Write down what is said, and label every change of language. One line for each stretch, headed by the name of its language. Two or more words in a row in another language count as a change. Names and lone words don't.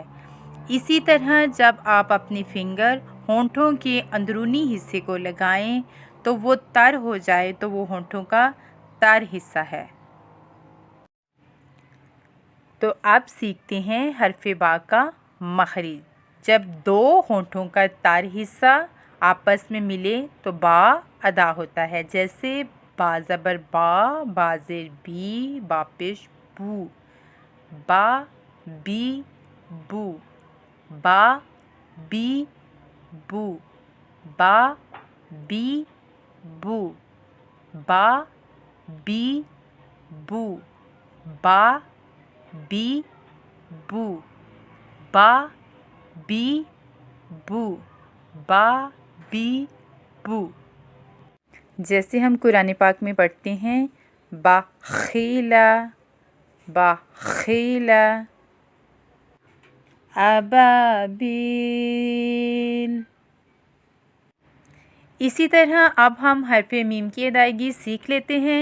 Urdu: اسی طرح جب آپ اپنی فنگر ہونٹوں کے اندرونی حصے کو لگائیں تو وہ تر ہو جائے تو وہ ہونٹوں کا تر حصہ ہے۔ تو اب سیکھتے ہیں حرف با کا مخرج۔ جب 2 ہونٹوں کا تر حصہ آپس میں ملے تو با ادا ہوتا ہے، جیسے با زبر با، با زیر بی، با پیش بو، با بی بو، با بی بو، با بی بو، با بی بو، با بی بو، با بی بو، با بی بو۔ جیسے ہم قرآن پاک میں پڑھتے ہیں بخیلا، بخیلا، ابابیل۔ اسی طرح اب ہم حرف میم کی ادائیگی سیکھ لیتے ہیں۔